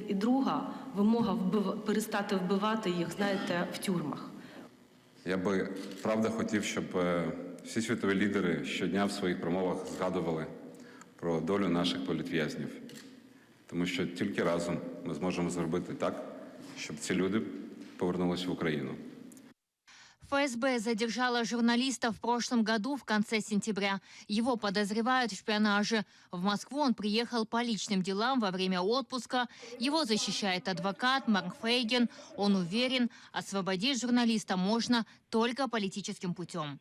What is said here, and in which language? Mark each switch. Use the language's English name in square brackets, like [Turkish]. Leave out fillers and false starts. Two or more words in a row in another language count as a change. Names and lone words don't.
[Ukrainian] І друга вимога перестати вбивати їх, знаєте, в тюрмах. Я би, правда, хотів, щоб всі світові лідери щодня в своїх промовах згадували про долю наших політв'язнів. Тому що тільки разом ми зможемо зробити так, щоб ці люди повернулись в Украину. [Russian] ФСБ задержала журналиста в прошлом году в конце сентября. Его подозревают в шпионаже. В Москву он приехал по личным делам во время отпуска. Его защищает адвокат Марк Фейгин. Он уверен, освободить журналиста можно только политическим путем.